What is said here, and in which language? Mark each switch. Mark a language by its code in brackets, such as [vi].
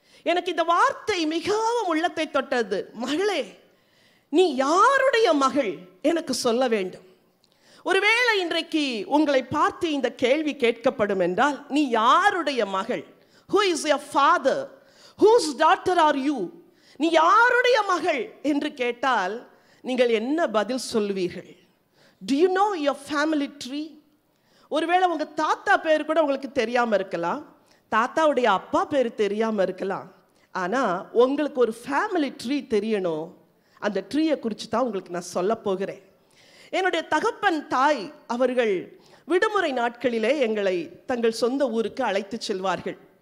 [ta] எனக்கு இந்த வார்த்தை மிகவும் உள்ளத்தை தொட்டது. மகளே, நீ யாருடைய மகள் எனக்கு சொல்ல வேண்டும். ஒருவேளை இன்றைக்கு உங்களை பார்த்து இந்த கேள்வி கேட்கப்படும் என்றால், நீ யாருடைய மகள்? [en] Who is your father? Whose daughter are you? [ta] நீ யாருடைய மகள் என்று கேட்டால் நீங்கள் என்ன பதில் சொல்லுவீர்கள்? [en] Do you know your family tree? [ta] ஒருவேளை உங்க தாத்தா பேர் கூட உங்களுக்கு தெரியாம இருக்கலாம், தாத்தாவுடைய அப்பா பேர் தெரியாம இருக்கலாம். ஆனா உங்களுக்கு ஒரு ஃபேமிலி ட்ரீ தெரியணும். அந்த ட்ரீயை குறித்து தான் உங்களுக்கு நான் சொல்ல போகிறேன். என்னுடைய தகப்பன் தாய் அவர்கள் விடுமுறை நாட்களிலே எங்களை தங்கள் சொந்த ஊருக்கு அழைத்து செல்வார்கள்.